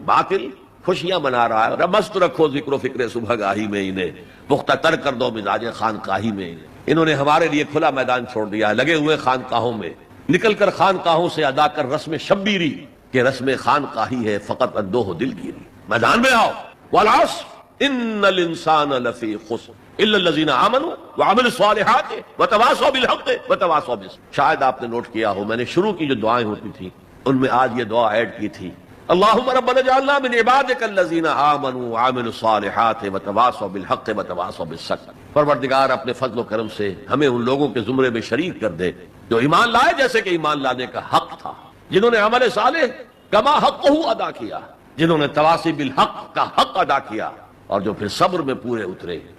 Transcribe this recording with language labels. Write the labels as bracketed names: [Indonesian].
[Urdu] باطل خوشیاں منا رہا ہے. مست رکھو ذکر و فکر صبح گاہی میں انہیں، پختہ تر کر دو مزاج خانقاہی میں انہیں. انہوں نے ہمارے لیے کھلا میدان چھوڑ دیا ہے، لگے ہوئے خانقاہوں میں. نکل کر خانقاہوں سے ادا کر رسم شبیری کہ رسم خانقاہی ہے فقط اندوہ دل گیری. میدان میں آؤ. [Arabic] والعصر ان الانسان لفی خسر الا الذین آمنوا وعملوا الصالحات وتواصوا بالحق وتواصوا بالصبر. [Urdu] شاید آپ نے نوٹ کیا ہو، میں نے شروع کی جو دعائیں ہوتی تھیں ان میں آج یہ دعا ایڈ کی تھی، [Arabic] اللہم ربنا اجعلنا من عبادک الذین آمنوا وعملوا الصالحات وتواصوا بالحق وتواصوا بالصبر. [Urdu] پروردگار اپنے فضل و کرم سے ہمیں ان لوگوں کے زمرے میں شریک کر دے جو ایمان لائے جیسے کہ ایمان لانے کا حق تھا، جنہوں نے عمل صالح کما حقہ ادا کیا، جنہوں نے تواصی بالحق کا حق ادا کیا، اور جو پھر صبر میں پورے اترے.